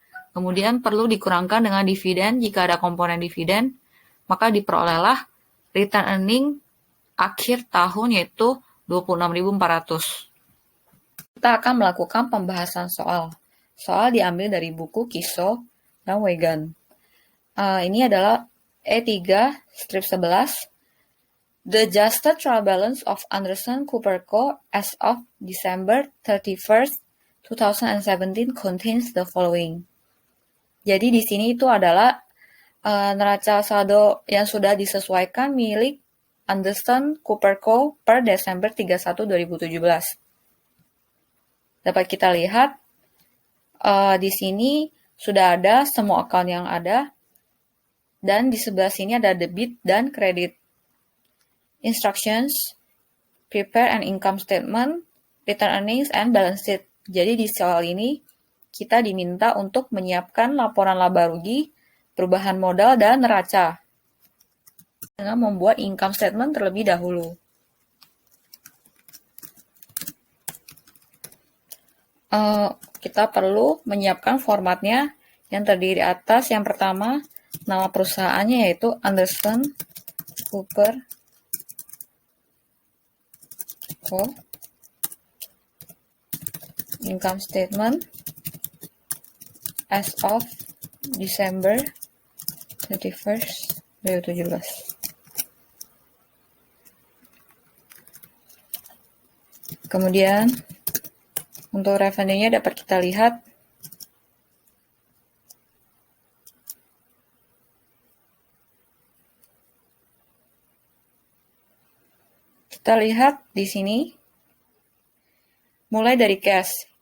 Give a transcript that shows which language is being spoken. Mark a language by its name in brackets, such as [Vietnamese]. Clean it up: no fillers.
[Indonesian] Kemudian perlu dikurangkan dengan dividen jika ada komponen dividen, maka diperolehlah return earning akhir tahun yaitu 26.400. Kita akan melakukan pembahasan soal. Soal diambil dari buku Kiso dan Wegan. Ini adalah E3 strip 11. [English] The adjusted trial balance of Anderson Cooper Co. as of December 31st, 2017 contains the following. [Indonesian] Jadi di sini itu adalah neraca saldo yang sudah disesuaikan milik Anderson Cooper Co. per Desember 31, 2017. Dapat kita lihat di sini sudah ada semua account yang ada dan di sebelah sini ada debit dan kredit. [English] Instructions, prepare an income statement, return earnings, and balance sheet. [Indonesian] Jadi di soal ini kita diminta untuk menyiapkan laporan laba rugi, perubahan modal, dan neraca dengan membuat income statement terlebih dahulu. Kita perlu menyiapkan formatnya yang terdiri atas yang pertama nama perusahaannya yaitu Anderson Cooper Co. [English] Income statement as of December 31st, 2017. [Indonesian] Kemudian untuk revenue-nya dapat kita lihat di sini mulai dari cash.